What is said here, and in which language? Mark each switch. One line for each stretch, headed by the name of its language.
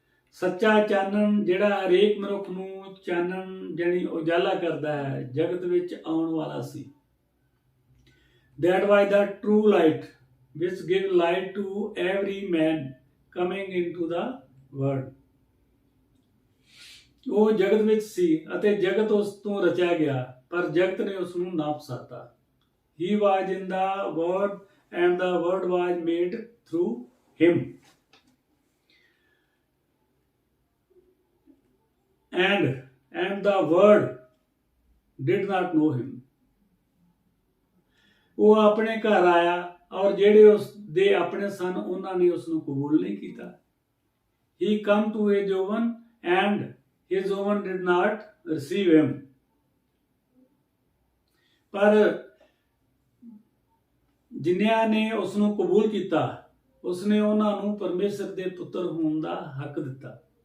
Punjabi: ਸੱਚਾ ਚਾਨਣ ਜਿਹੜਾ ਹਰੇਕ ਮਨੁੱਖ ਨੂੰ ਚਾਨਣ ਜਾਨੀ ਉਜਾਲਾ ਕਰਦਾ ਹੈ ਜਗਤ ਵਿੱਚ ਆਉਣ ਵਾਲਾ ਸੀ।
English: That was the true light which gives light to every man coming into the world.
Punjabi: ਉਹ ਜਗਤ ਵਿੱਚ ਸੀ ਅਤੇ ਜਗਤ ਉਸ ਤੋਂ ਰਚਿਆ ਗਿਆ ਪਰ ਜਗਤ ਨੇ ਉਸ ਨੂੰ ਨਾ ਪਛਾਤਾ।
English: He was in the word and the word was made through him. And the word did not know him.
Punjabi: ਉਹ ਆਪਣੇ ਘਰ ਆਇਆ ਔਰ ਜਿਹੜੇ ਉਸ ਦੇ ਆਪਣੇ ਸਨ ਉਹਨਾਂ ਨੇ ਉਸ ਨੂੰ ਕਬੂਲ ਨਹੀਂ ਕੀਤਾ।
English: He come to his own and his own did not receive him.
Punjabi: ਪਰ ਜਿਨ੍ਹਾਂ ਨੇ ਉਸ ਨੂੰ ਕਬੂਲ ਕੀਤਾ ਉਸਨੇ ਉਹਨਾਂ ਨੂੰ ਪਰਮੇਸ਼ਰ ਦੇ ਪੁੱਤਰ ਹੋਣ ਦਾ ਹੱਕ ਦਿੱਤਾ।